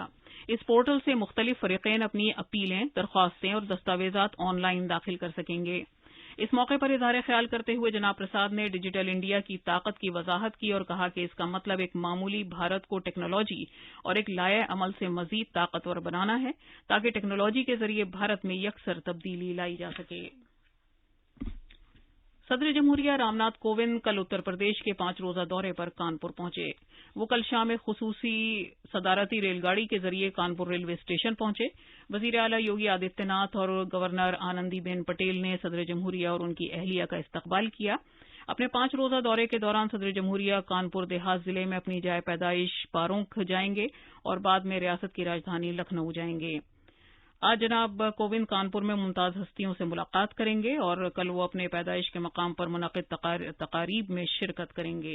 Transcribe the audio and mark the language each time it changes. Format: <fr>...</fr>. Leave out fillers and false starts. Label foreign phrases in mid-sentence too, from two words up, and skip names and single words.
<ur>اس پورٹل سے مختلف فریقین اپنی اپیلیں، درخواستیں اور دستاویزات آن لائن داخل کر سکیں گے۔ اس موقع پر اظہار خیال کرتے ہوئے جناب پرساد نے ڈیجیٹل انڈیا کی طاقت کی وضاحت کی اور کہا کہ اس کا مطلب ایک معمولی بھارت کو ٹیکنالوجی اور ایک لائحہ عمل سے مزید طاقتور بنانا ہے تاکہ ٹیکنالوجی کے ذریعے بھارت میں یکسر تبدیلی لائی جا سکے۔ صدر جمہوریہ رام ناتھ کووند کل اتر پردیش کے 5 روزہ دورے پر کانپور پہنچے۔ وہ کل شام ایک خصوصی صدارتی ریل گاڑی کے ذریعے کانپور ریلوے اسٹیشن پہنچے۔ وزیر اعلیٰ یوگی آدتیہ ناتھ اور گورنر آنندی بین پٹیل نے صدر جمہوریہ اور ان کی اہلیہ کا استقبال کیا۔ اپنے 5 روزہ دورے کے دوران صدر جمہوریہ کانپور دیہات ضلع میں اپنی جائے پیدائش پارونکھ جائیں گے اور بعد میں ریاست کی راجدھانی لکھنؤ جائیں گے۔ آج جناب کووند کانپور میں ممتاز ہستیوں سے ملاقات کریں گے اور کل وہ اپنے پیدائش کے مقام پر منعقد تقاریب میں شرکت کریں گے۔</ur>